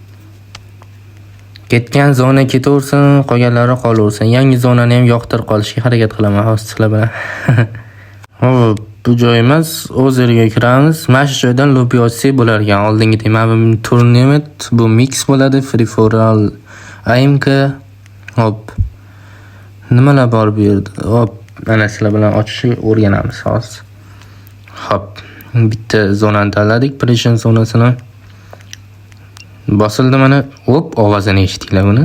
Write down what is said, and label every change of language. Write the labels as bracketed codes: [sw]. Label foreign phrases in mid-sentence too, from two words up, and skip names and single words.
[uz] Ketgan zona ketaversin, qolganlari qolaversin. Yangi zonani ham yoqtirib qolishga harakat qilaman hozirlar bilan. Xo'p, bu joy emas, o'z yeriga kiramiz. Mana shu joydan lobby ochsak bo'lar ekan. Oldingidek mana bu turnament, bu mix bo'ladi, [en] free for all AMK. [uz] Hop. Nimalar bor bu yerda? Hop, mana sizlar bilan ochishni o'rganamiz hozir. Hop. Bitta zonani tanladik, pressure zonasini. Bosildi mana. Hop, ovozini eshitdinglar buni?